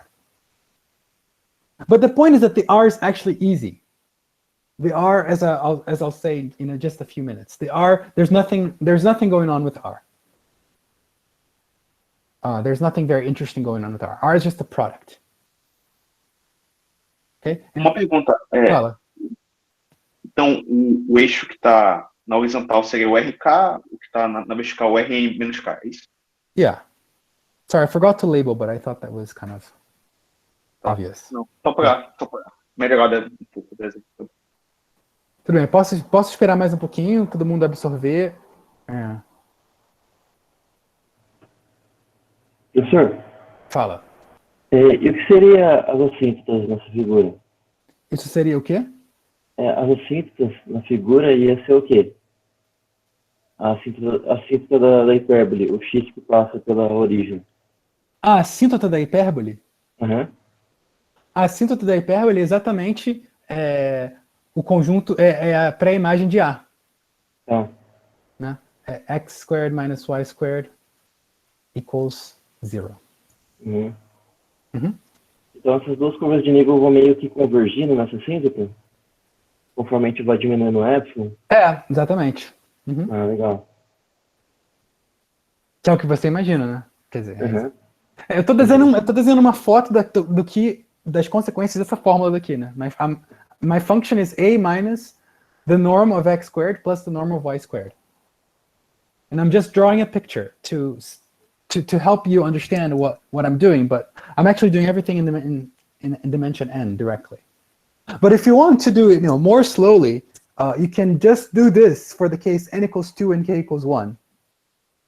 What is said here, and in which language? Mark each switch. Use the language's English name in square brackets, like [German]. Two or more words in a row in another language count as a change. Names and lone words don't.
[English] But the point is that the R is actually easy. The R, as I'll say in just a few minutes, the R, there's nothing going on with R. There's nothing very interesting going on with R. R is just a product. Okay? [Portuguese] Uma pergunta. Fala. Então, o eixo que está na horizontal seria o RK, o que está na vertical o RN menos K, é isso? [English] Yeah. Sorry, I forgot to label, but I thought that was kind of obvious. [Portuguese] Não, só para melhorar um pouco do exemplo. Tudo bem, posso esperar mais um pouquinho, todo mundo absorver. Professor? Fala. E o que seria as assíntotas nessa figura? Isso seria o quê? As assíntotas na figura ia ser o quê? A assíntota da hipérbole, o x que passa pela origem. A assíntota da hipérbole? Uhum. A assíntota da hipérbole é exatamente o conjunto, é a pré-imagem de A. Tá. Né? [English] É x squared minus y squared equals 0. [Portuguese] Uhum. Uhum. Então essas duas curvas de nível vão meio que convergindo nessa assíntota? Conforme a gente vai diminuindo o epsilon? Exatamente. Uhum. Ah, legal. Que é o que você imagina, né? Quer dizer, Uhum. eu tô desenhando uma foto das consequências dessa fórmula daqui, né? [English] My function is A minus the norm of x squared plus the norm of y squared. And I'm just drawing a picture to help you understand what I'm doing, but I'm actually doing everything in dimension n directly. But if you want to do it, more slowly, you can just do this for the case n equals 2 and k equals 1.